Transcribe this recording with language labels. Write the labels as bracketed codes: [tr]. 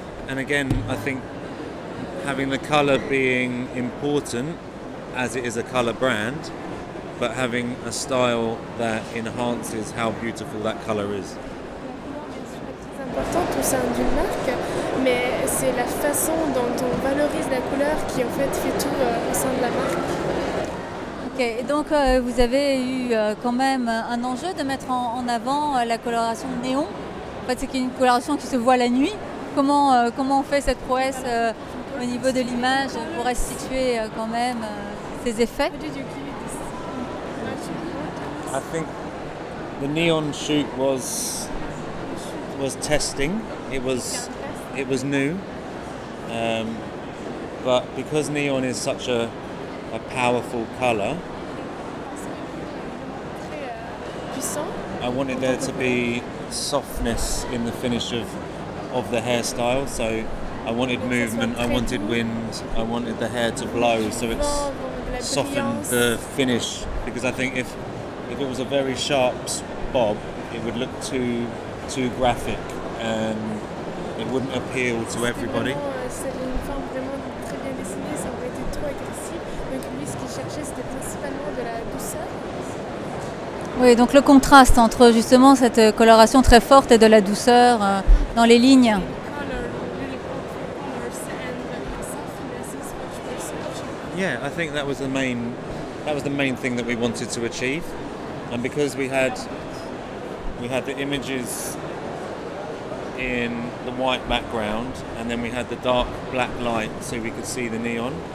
[en] And again, I think having the colour being important, as it is a colour brand, but having a style that enhances how beautiful that colour is. [fr] La couleur, bien sûr, est très importante au sein d'une marque, mais c'est la façon dont on valorise la couleur qui en fait fait tout au sein de la marque. Ok, et donc vous avez eu quand même un enjeu de mettre en avant la coloration néon. En fait, c'est une coloration qui se voit la nuit. Comment on fait cette prouesse au niveau de l'image pour restituer quand même ces effets? [en] How did you give it this I think the neon shoot was testing. It was new, but because neon is such a powerful colour, [fr] très puissant. [en] I wanted there to be softness in the finish of the hairstyle. So I wanted movement, I wanted wind, I wanted the hair to blow, so it's [fr] Vent, de la [en] softened [fr] brillance. [en] the finish. Because I think if it was a very sharp bob, it would look too graphic and it wouldn't appeal to everybody. [fr] C'est une forme vraiment très bien dessinée, ça aurait été trop agressif. Donc lui, ce qu'il cherchait, c'était principalement de la douceur. Oui, donc le contraste entre justement cette coloration très forte et de la douceur dans les lignes. [en] Color, really powerful colors, and the softness is what we're searching. Yeah, I think that was the main thing that we wanted to achieve, and because we had we had the images in the white background, and then we had the dark black light so we could see the neon.